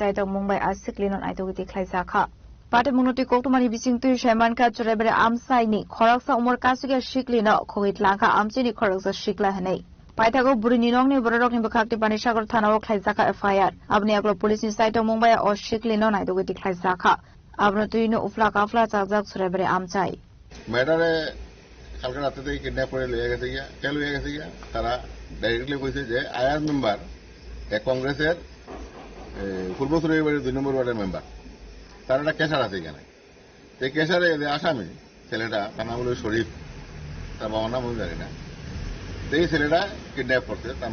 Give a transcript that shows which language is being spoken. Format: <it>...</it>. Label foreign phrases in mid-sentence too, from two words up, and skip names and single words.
<trp>saitong Mumbai asiklinon aitogiti khlaizakha Pati munuti koktumani bising tu shaiman ka choraibere amsai ni khoraksa umor kasuga shiklina khogit langka amchi ni khoraksa shikla hanai paithago buri ninong ni borok ni bakhakti Panisagar thanao khlaizaka FIR abni aglo police ni saitong Mumbai o shiklina aitogiti khlaizakha abno tuino ufla kafla chajak choraibere amchai</trp> <bn>मैटर কালকে রাতে থেকে কিডন্যাপ করে লইয়া গেছে গিয়া কে লইয়া গেছে গিয়া তারা ডাইরেক্টলি কইছে যে আয়ার মেম্বার কংগ্রেসের পূর্বসুরের বাড়ির 2 নম্বর ওয়ার্ডের মেম্বার তার একটা কেসার আছে এখানে এই কেসারে যে আসামি ছেলেটা তার নাম হলো শরীফ তার বাবার নাম আমি জানি না এই ছেলেটা কিডন্যাপ করছে তার</bn>